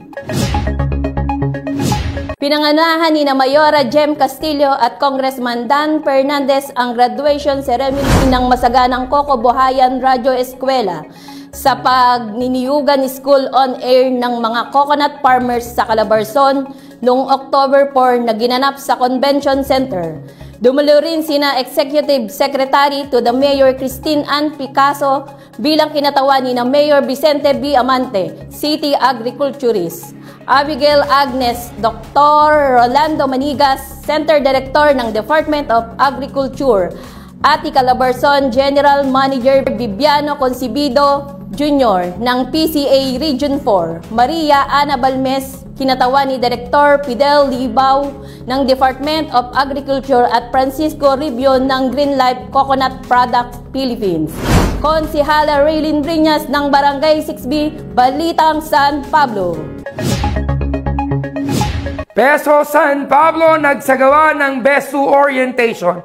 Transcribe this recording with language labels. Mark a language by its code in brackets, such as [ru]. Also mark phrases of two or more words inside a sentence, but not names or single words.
[tl] Pinanganahan ni Mayora Jem Castillo at Congressman Dan Fernandez ang [en] graduation ceremony [tl] ng Masaganang Coco Buhayan Radio Eskwela sa pagniniyugan School on Air ng mga [en] coconut farmers [tl] sa Calabarzon noong October 4 na ginanap sa Convention Center. Dumalo rin sina [en] Executive Secretary to the Mayor [tl] Christine Ann Picasso bilang kinatawan ni Mayor Vicente B. [en] Amante, City Agriculturist. [tl] Abigail Agnes, Dr. Rolando Manigas, [en] Center Director [tl] ng Department of Agriculture, Ati Calabarzon [en] General Manager [tl] Viviano Concibido Jr. ng PCA Region 4, Maria Ana Balmes, kinatawan ni Director Fidel Libaw ng Department of Agriculture at Francisco Ribio ng Green Life Coconut Products Philippines. Konsehala Raylin Briñas ng Barangay 6B, Balitang San Pablo. Peso San Pablo nagsagawa ng Besu Orientation.